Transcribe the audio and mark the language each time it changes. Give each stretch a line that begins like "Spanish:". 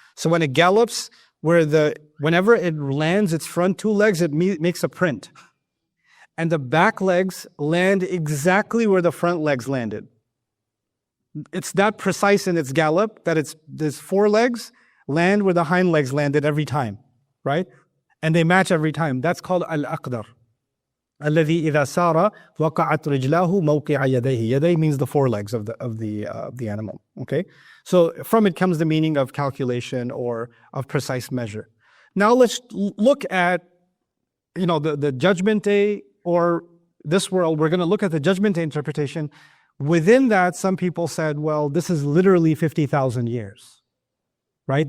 English: So when it gallops, whenever it lands its front two legs, it makes a print. And the back legs land exactly where the front legs landed. It's that precise in its gallop that there's four legs land where the hind legs landed every time, right? And they match every time. That's called al-aqdar.
Arabic: الذي إذا سار وقعت رجلاه موقع يديه.
English: Yaday means the four legs of the animal. Okay, so from it comes the meaning of calculation or of precise measure. Now let's look at the Judgment Day or this world. We're going to look at the Judgment Day interpretation. Within that, some people said, well, this is literally 50,000 years, right?